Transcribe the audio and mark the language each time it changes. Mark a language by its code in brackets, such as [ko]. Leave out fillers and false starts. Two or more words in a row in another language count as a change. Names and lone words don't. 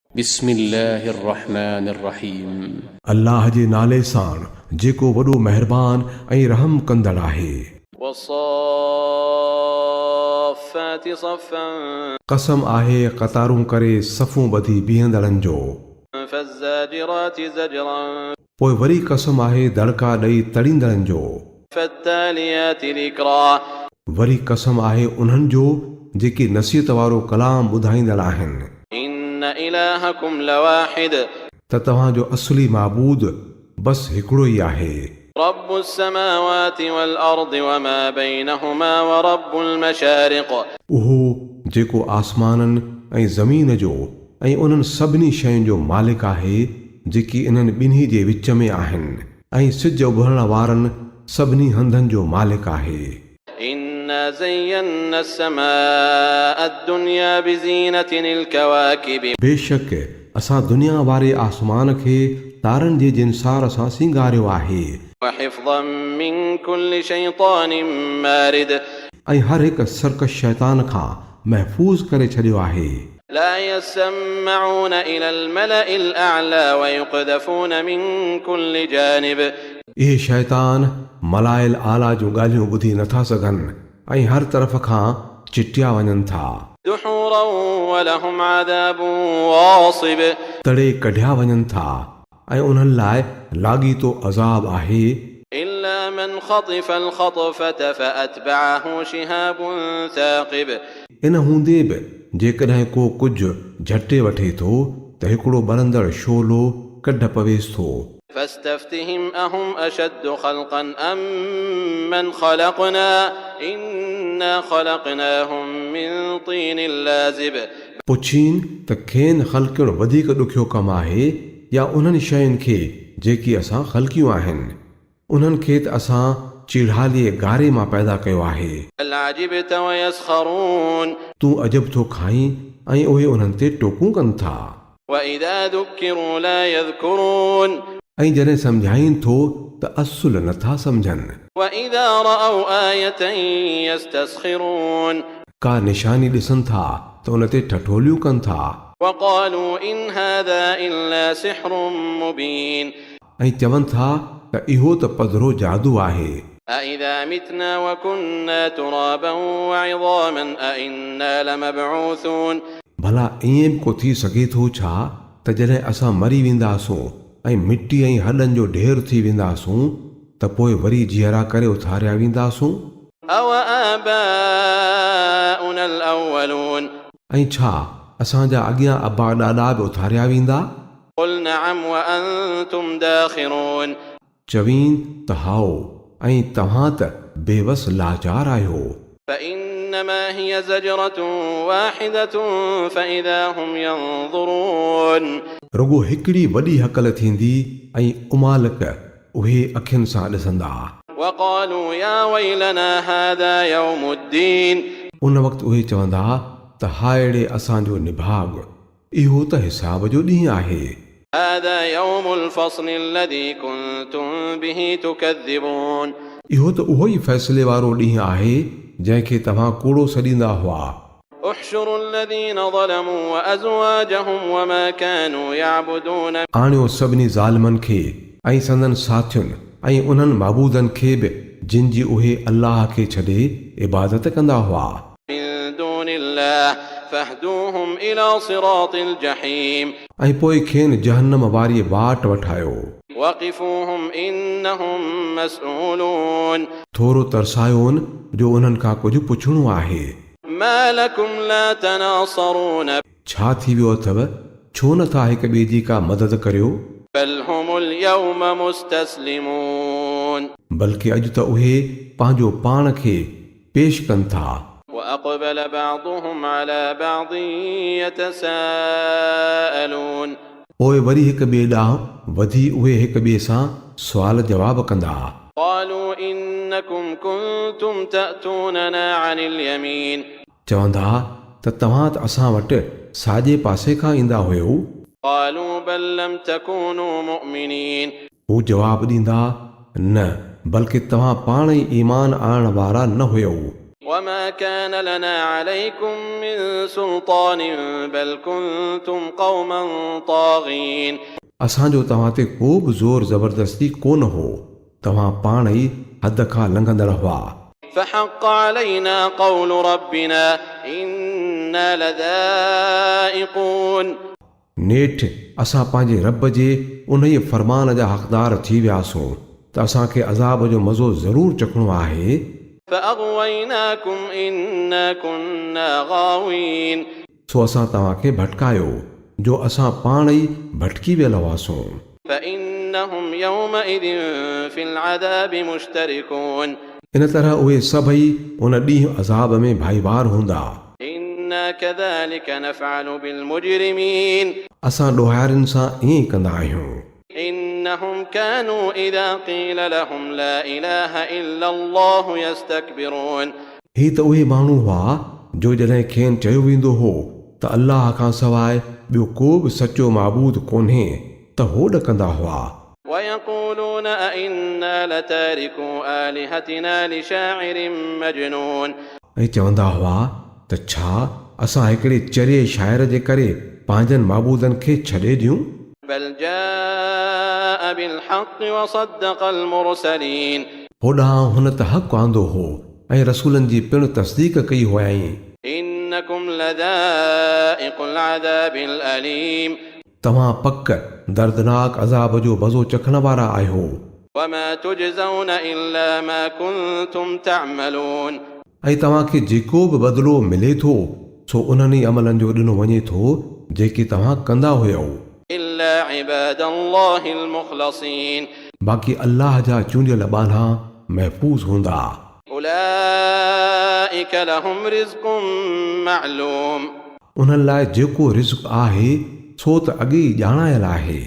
[ar] بسم الله الرحمن الرحيم. [sd] अल्लाह जे नाले सां जेको वॾो महिरबान ऐं रहम कंदड़ आहे। [ar] والصافات صفا [sd] कसम आहे क़तारूं करे सफ़ूं ॿधी बीहंदड़नि जो। [ar] فالزاجرات زجرا [sd] पोइ वरी कसम आहे दड़का ॾेई तड़ींदड़नि जो। [ar] فالتاليات ذكرا [sd] वरी कसम आहे उन्हनि जो जेके नसीहत वारो कलाम ॿुधाईंदड़ आहिनि। [ar] إن إلهكم لواحد [sd] त तव्हांजो असली माबूद बस हिकिड़ो ई आहे। [ar] رب السماوات والأرض وما بينهما ورب المشارق [sd] उहो जेको आसमाननि ऐं ज़मीन जो ऐं उन्हनि सभिनी शयुनि जो मालिक आहे जेकी इन्हनि ॿिन्ही जे विच में आहिनि, ऐं सिज उभरण वारनि सभिनी हंधनि जो मालिक आहे। [ar] إنا زينا السماء الدنيا بزينة الكواكب [sd] बेशक असां दुनिया वारे आसमान खे तारनि जे जिनसार सां सिंगारियो आहे। [ar] وحفظا من كل شيطان مارد [sd] ऐं हर हिकु सरकश शैतान खां महफ़ूज़ करे छॾियो आहे। [ar] لا يسمعون إلى الملإ الأعلى ويقذفون من كل جانب [sd] इहे शैतान [ar] الملإ الأعلى [sd] जूं ॻाल्हियूं ॿुधी नथा सघनि ऐं हर तरफ़ खां चिटिया वञनि था। [ar] دحورا ولهم عذاب واصب [sd] तड़े कढिया वञनि था ऐं उन्हनि लाइ लाॻीतो अज़ाब आहे। [ar] إلا من خطف الخطفة فأتبعه شهاب ثاقب [sd] इन हूंदे बि जेकॾहिं को कुझु झटे वठे थो त हिकिड़ो बरंदड़ शोलो कढ पवेस थो। [ar] فاستفتهم أهم أشد خلقا أم من خلقنا إنا خلقناهم من طين لازب [sd] पुछीन त खेनि ख़ल्क़िणो वधीक ॾुखियो कमु आहे या उन्हनि शयुनि खे जेकी असां ख़ल्क़ियूं आहिनि, उन्हनि खे त असां चिढ़ालीअ गारे मां पैदा कयो आहे। [ar] بل عجبت ويسخرون [sd] तूं अजब थो खाईं ऐं उहे उन्हनि ते टोकूं कनि था। [ar] وإذا ذكروا لا يذكرون [sd] ऐं जॾहिं सम्झाईनि थो त असुल नथा सम्झनि। [ar] وإذا رأوا آية يستسخرون [sd] का निशानी ॾिसनि था त उन ते ठठोलियूं कनि था। [ar] وقالوا إن هذا إلا سحر مبين [sd] ऐं चवनि था त इहो त पधरो जादू आहे। [ar] أإذا متنا وكنا ترابا وعظاما أإنا لمبعوثون [sd] भला ईअं बि को थी सघे थो छा त जॾहिं असां मरी वेंदासूं ऐं मिटी ऐं हॾनि जो ढेर थी वेंदासूं त पोइ वरी जीअरा करे उथारिया वेंदासूं। [ar] أوآباؤنا الأولون [sd] ऐं छा असांजा अॻियां अबा ॾाॾा बि उथारिया वेंदा? [ar] قل نعم وأنتم داخرون [sd] चवीन त हाओ ऐं तव्हां त बेवस लाचार आहियो। [ar] فإنما هي زجرة واحدة فإذا هم ينظرون [sd] रुगो हिकिड़ी वॾी हकल थींदी ऐं उमालक उहे अखियुनि सां ॾिसंदा। [ar] وقالوا يا ويلنا هذا يوم الدين [sd] उन वक़्तु उहे चवंदा त हायड़े असांजो निभाग, इहो त हिसाब जो ॾींहुं आहे। [ar] هذا يوم الفصل الذي كنتم به تكذبون [sd] इहो त उहो ई फ़ैसिले वारो ॾींहुं आहे जंहिंखे तव्हां कूड़ो सॾींदा हुआ। [ar] احشروا الذين ظلموا وأزواجهم وما كانوا يعبدون [sd] आणियो सभिनी ज़ालिमनि खे ऐं संदन साथियुनि ऐं उन्हनि माबूदनि खे बि जिन जी उहे अल्लाह खे छॾे इबादत कंदा हुआ। [ar] من دون الله فاهدوهم إلى صراط الجحيم [sd] ऐं पोइ खेनि जहन्नम वारी वाट वठायो। [ar] وقفوهم إنهم مسئولون [sd] थोरो तरसायोनि जो उन्हनि खां कुझु पुछणो आहे। [ar] ما لكم لا تناصرون [sd] छा थी वियो अथव, छो नथा हिक ॿिए जी का मदद करियो? [ar] بل هم اليوم مستسلمون [sd] बल्कि अॼु त उहे पंहिंजो पाण खे पेश कनि था। [ar] وأقبل بعضهم على بعض يتساءلون [sd] पोइ वरी हिक ॿिए ॾांहुं वधी उहे हिक ॿिए सां सुवाल जवाब कंदा। [ar] قالوا إنكم كنتم تأتوننا عن اليمين [sd] चवंदा त तव्हां त असां वटि साॼे पासे खां ईंदा हुयो। [ar] قالوا بل لم تكونوا مؤمنين [sd] हू जवाब ॾींदा, न बल्कि तव्हां पाण ई ईमान आणण वारा न हुयो। [ar] وما كان لنا عليكم من سلطان بل كنتم قوما طاغين [sd] असांजो तव्हां ते को बि ज़ोर ज़बरदस्ती कोन हो, तव्हां पाण ई हद खां लंघंदड़ हुआ। [ar] فحق علينا قول ربنا إنا لذائقون [sd] नेठि असां पंहिंजे रब जे उन ई फरमान जा हक़दार थी वियासूं त असांखे अज़ाब जो मज़ो ज़रूरु चखणो आहे। [ar] فأغويناكم إنا كنا غاوين [sd] सो असां तव्हांखे भटकायो जो असां पाण ई भटकी वियल हुआसूं। [ar] فإنهم يومئذ في العذاب مشتركون [sd] इन तरह उहे सभई उन ॾींहुं अज़ाब में भाईवार हूंदा। [ar] إنا كذلك نفعل بالمجرمين [sd] असां ॾोहारियुनि सां ईअं ई कंदा आहियूं। [ar] إنهم كانوا إذا قيل لهم لا إله إلا الله يستكبرون [sd] ही त उहे माण्हू हुआ जो जॾहिं खेनि चयो वेंदो हो त अल्लाह खां सवाइ ॿियो को बि सचो माबूद कोन्हे त हो ॾकंदा हुआ। [ar] ويقولون أئنا لتاركو آلهتنا لشاعر مجنون [sd] ऐं चवंदा हुआ त छा असां हिकिड़े चरे शाइर जे करे पंहिंजनि माबूदनि खे छॾे ॾियूं। [ar] بل جاء بالحق وصدق المرسلين [sd] होॾां हुन त हक़ आंदो हो ऐं रसूलनि जी पिणु तस्दीक कई हुयईं। [ar] إنكم لذائق العذاب الأليم [sd] तव्हां पक दर्दनाक अज़ाब जो मज़ो चखण वारा आहियो। [ar] وما تجزون إلا ما كنتم تعملون [sd] ऐं तव्हांखे जेको बि बदिलो मिले थो सो उन्हनि अमलनि जो ॾिनो वञे थो जेके तव्हां कंदा हुयव। [ar] إلا عباد الله المخلصين [sd] बाक़ी अल्लाह जा चूंडियल ॿाला महफ़ूज़ हूंदा। [ar] أولئك لهم رزق معلوم [sd] उन्हनि लाइ जेको रिज़्क़ आहे सो त अॻे ई ॼाणायल आहे।